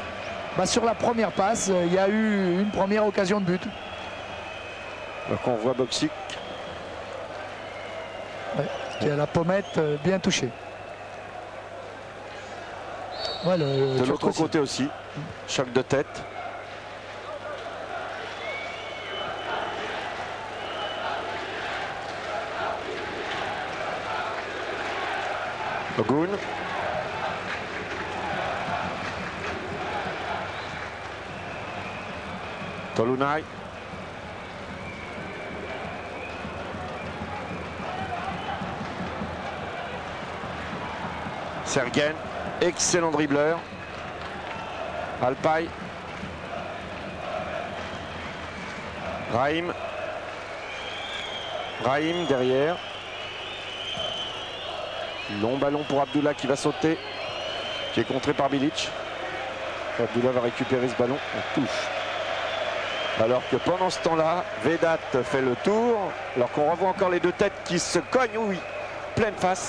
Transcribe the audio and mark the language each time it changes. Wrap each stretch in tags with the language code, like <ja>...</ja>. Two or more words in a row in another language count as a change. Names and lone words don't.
<fr>Bah, sur la première passe, il y a eu une première occasion de but. Donc on voit Bokšić. Ouais, qui a la pommette bien touchée. Ouais, de l'autre côté aussi, choc de tête. Ogun. Tolunay. Sergen, excellent dribbleur. Alpay. Raïm. Raïm derrière. Long ballon pour Abdullah qui va sauter, qui est contré par Bilić. Abdullah va récupérer ce ballon, on touche. Alors que pendant ce temps-là, Vedat fait le tour, alors qu'on revoit encore les 2 têtes qui se cognent, oui, pleine face.</fr>